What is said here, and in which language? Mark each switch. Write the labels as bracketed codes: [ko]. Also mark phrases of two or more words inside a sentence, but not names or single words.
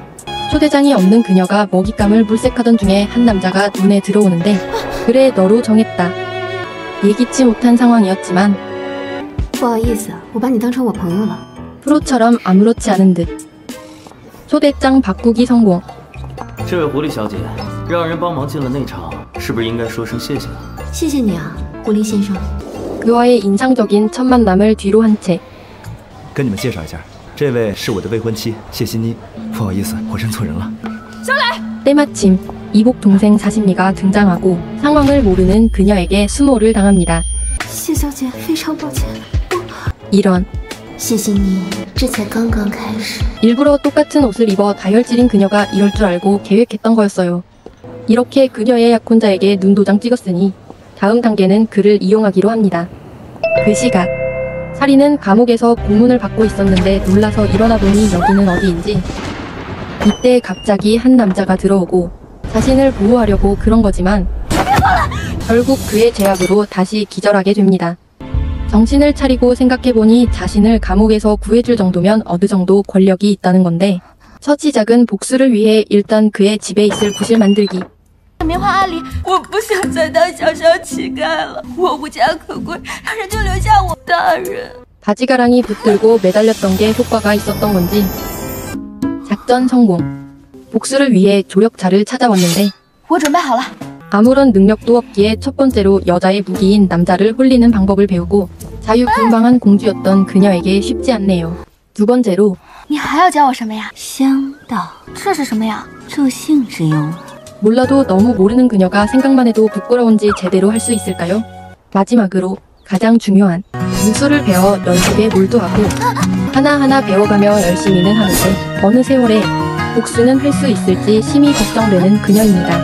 [ko] 초대장이 없는 그녀가 먹잇감을 물색하던 중에 한 남자가 눈에 들어오는데 그래 너로 정했다. 예기치 못한 상황이었지만 프로처럼 아무렇지 않은 듯 초대장 바꾸기 성공. [zh] 这位狐狸小姐，让人帮忙进了内场，是不是应该说声谢谢？谢谢你啊，狐狸先生。 [ko] 그와의 인상적인 첫 만남을 뒤로 한 채 [zh] 跟你们介绍一下，这位是我的未婚妻谢欣妮。不好意思，我认错人了。 [ko] 때마침 이복 동생 사신미가 등장하고 상황을 모르는 그녀에게 수모를 당합니다. [zh] 谢小姐，非常抱歉。 [ko] 이런 [zh] 谢谢你，这才刚刚开始。 [ko] 일부러 똑같은 옷을 입어 다혈질인 그녀가 이럴 줄 알고 계획했던 거였어요. 이렇게 그녀의 약혼자에게 눈도장 찍었으니 다음 단계는 그를 이용하기로 합니다. 그 시각 살인은 감옥에서 고문을 받고 있었는데 놀라서 일어나 보니 여기는 어디인지. 이때 갑자기 한 남자가 들어오고 자신을 보호하려고 그런 거지만 결국 그의 제약으로 다시 기절하게 됩니다. 정신을 차리고 생각해보니 자신을 감옥에서 구해줄 정도면 어느 정도 권력이 있다는 건데 첫 시작은 복수를 위해 일단 그의 집에 있을 부실 만들기. [zh] 棉花阿里，我不想再当小小乞丐了，我无家可归，让人就留下我。大人， [ko] 바지가랑이 붙들고 매달렸던 게 효과가 있었던 건지 작전 성공. 복수를 위해 조력자를 찾아왔는데 [zh] 我准备好了。 [ko] 아무런 능력도 없기에 첫 번째로 여자의 무기인 남자를 홀리는 방법을 배우고 자유분방한 공주였던 그녀에게 쉽지 않네요. 두 번째로 [zh] 你还要教我什么呀？香道，这是什么呀？助兴之用。 [ko] 몰라도 너무 모르는 그녀가 생각만 해도 부끄러운지 제대로 할 수 있을까요? 마지막으로 가장 중요한 무술을 배워 연습에 몰두하고 하나하나 배워가며 열심히는 하는데 어느 세월에 복수는 할 수 있을지 심히 걱정되는 그녀입니다.